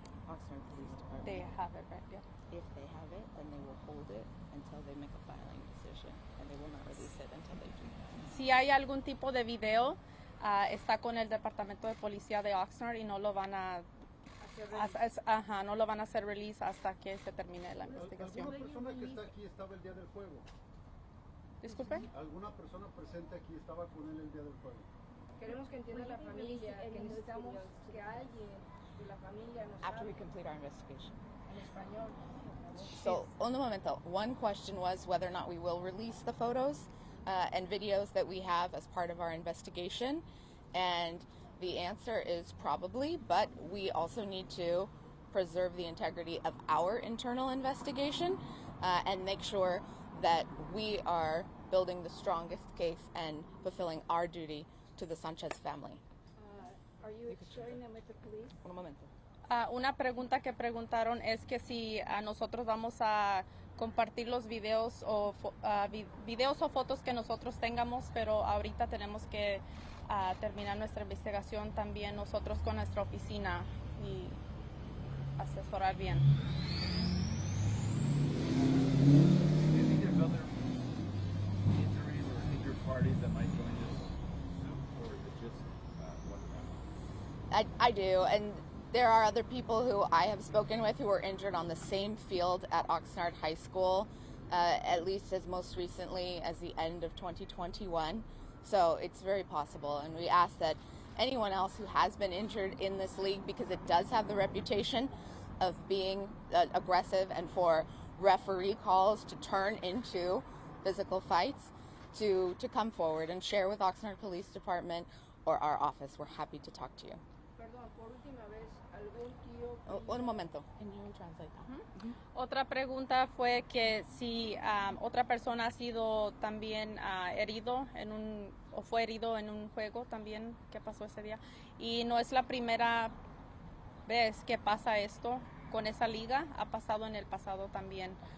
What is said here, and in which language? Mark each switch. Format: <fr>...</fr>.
<en>Oxnard Police Department. They have it, right? Yeah. If they have it, then they will hold it until they make a filing decision, and they will not release it until they do.</en> <es>Si hay algún tipo de video, está con el departamento de policía de Oxnard y no lo van a no lo van a hacer release hasta que se termine la investigación. ¿Alguna persona que está aquí estaba el día del juego? Disculpe. ¿Alguna persona presente aquí estaba con él el día del juego? Queremos que entienda la familia que necesitamos que alguien de la familia nos</es> <en>After we</en> <es>hable</es> <en>complete our investigation.</en> <es>en español. So, un momento.</es> <en>One question was whether or not we will release the photos and videos that we have as part of our investigation. And the answer is probably, but we also need to preserve the integrity of our internal investigation and make sure that we are building the strongest case and fulfilling our duty to the Sanchez family. Are you sharing them with the police?</en> <es>Un momento. Una pregunta que preguntaron es que si nosotros vamos a compartir los videos o videos o fotos que nosotros tengamos, pero ahorita tenemos que terminar nuestra investigación también nosotros con nuestra oficina y asesorar bien.</es> <en>Do you think there's other injuries or injured parties that might join this suit, or is it just one family? I do, and there are other people who I have spoken with who were injured on the same field at Oxnard High School, at least as most recently as the end of 2021. So it's very possible, and we ask that anyone else who has been injured in this league, because it does have the reputation of being aggressive and for referee calls to turn into physical fights, to come forward and share with Oxnard Police Department or our office. We're happy to talk to you.</en> <es>Perdón, por última vez, algún tío... Un momento.</es> <en>Can you translate that?</en> <es>Otra pregunta fue que si otra persona ha sido también herido o fue herido en un juego también que pasó ese día. Y no es la primera vez que pasa esto con esa liga, ha pasado en el pasado también.</es>